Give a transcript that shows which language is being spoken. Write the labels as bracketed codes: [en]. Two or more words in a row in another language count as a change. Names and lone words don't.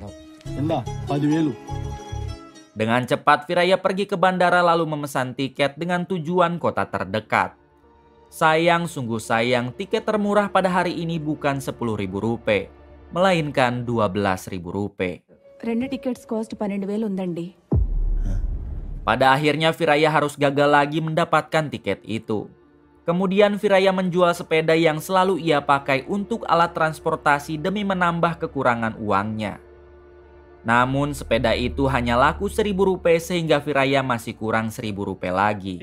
[id] Enggak, 10,000. Dengan cepat Viraya pergi ke bandara lalu memesan tiket dengan tujuan kota terdekat. Sayang, sungguh sayang, tiket termurah pada hari ini bukan Rp10.000, melainkan Rp12.000. [te] 2 [en] tickets cost [te] 12,000 ఉందండి. [id] Pada akhirnya Viraya harus gagal lagi mendapatkan tiket itu. Kemudian Viraya menjual sepeda yang selalu ia pakai untuk alat transportasi demi menambah kekurangan uangnya. Namun sepeda itu hanya laku Rp1.000 sehingga Viraya masih kurang Rp1.000 lagi.